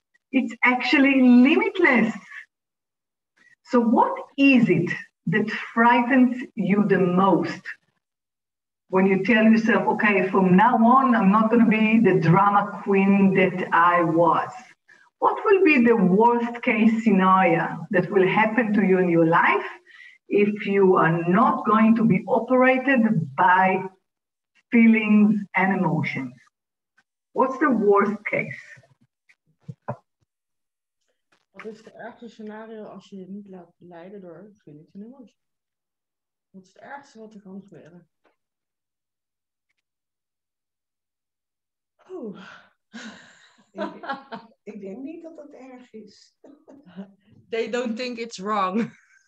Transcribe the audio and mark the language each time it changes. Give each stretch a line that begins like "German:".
English: It's actually limitless. So what is it that frightens you the most when you tell yourself, okay, from now on, I'm not going to be the drama queen that I was? What will be the worst case scenario that will happen to you in your life if you are not going to be operated by feelings and emotions? What's the worst case?
Dutch: Wat is het ergste scenario als je je niet laat leiden door feelings en emoties? Wat is het ergste wat er kan gebeuren? Oh. Ik denk niet dat dat erg is.
English: They don't think it's wrong.